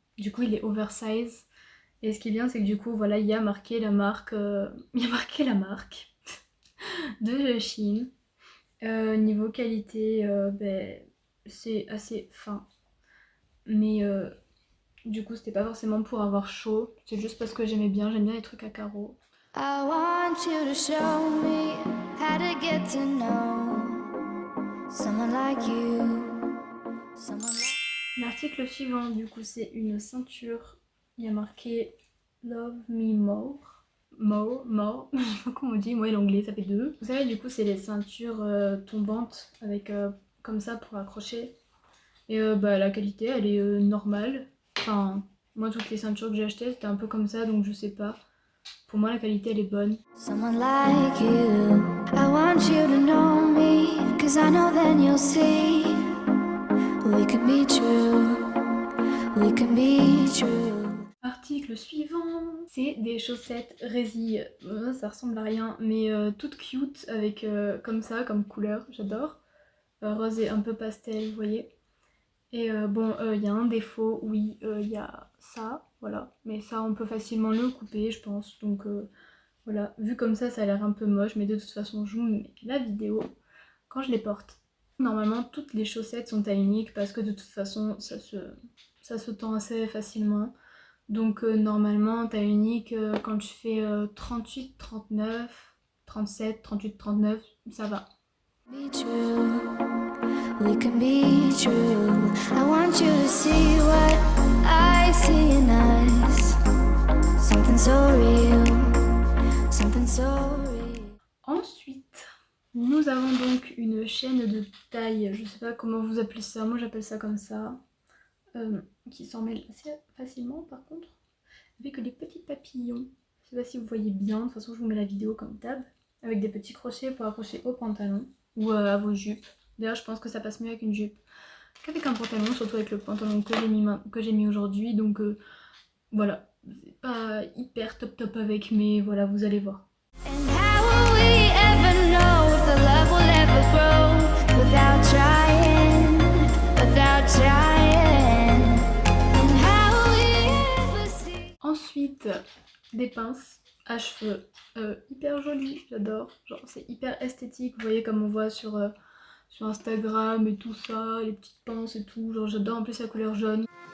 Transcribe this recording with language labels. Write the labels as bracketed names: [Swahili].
[French] Du coup, il est oversize. Et ce qui est bien, c'est que du coup, voilà, il y a marqué la marque, il y a marqué la marque de Shein. Niveau qualité, c'est assez fin. Mais du coup, c'était pas forcément pour avoir chaud. C'est juste parce que j'aime bien les trucs à carreaux. [English] I want you to show me how to get to know someone like you. [French] L'article suivant, du coup, c'est une ceinture. Il y a marqué Love Me More. More. Je sais pas comment on dit, moi l'anglais ça fait deux. Vous savez, du coup, c'est les ceintures tombantes avec comme ça pour accrocher. Et la qualité, elle est normale. Enfin, moi, toutes les ceintures que j'ai achetées, c'était un peu comme ça, donc je sais pas. Pour moi, la qualité, elle est bonne. [English] Someone like you, I want you to know me, 'cause I know then you'll see we can be true, we can be true. [French] Article suivant, c'est des chaussettes résille. Ça ressemble à rien, mais toutes cute avec comme ça, comme couleur, j'adore. Rose et un peu pastel, vous voyez. Et il y a un défaut, oui, il y a ça, voilà. Mais ça, on peut facilement le couper, je pense. Donc voilà, vu comme ça a l'air un peu moche, mais de toute façon, je vous mets la vidéo quand je les porte. Normalement, toutes les chaussettes sont taille unique parce que de toute façon, ça se tend assez facilement. Donc normalement taille unique quand tu fais 38, 39, 37, 38, 39, ça va. [English] Be true, we can be true. I want you to see what I see in us. Something so real, something so real. [French] Ensuite, nous avons donc une chaîne de taille, je sais pas comment vous appelez ça, moi j'appelle ça comme ça, qui s'en mêle assez facilement par contre, avec des petits papillons. Je sais pas si vous voyez bien, de toute façon je vous mets la vidéo comme d'hab, avec des petits crochets pour accrocher au pantalon ou à vos jupes. D'ailleurs je pense que ça passe mieux avec une jupe qu'avec un pantalon, surtout avec le pantalon que j'ai mis aujourd'hui, donc voilà, c'est pas hyper top avec, mais voilà, vous allez voir. [English] And how will we ever know if the love will ever grow without trying, without trying? And how will we ever see? [French] Ensuite, des pinces à cheveux hyper jolies, j'adore. Genre c'est hyper esthétique, vous voyez comme on voit sur Instagram et tout ça, les petites pinces et tout. Genre j'adore en plus la couleur jaune.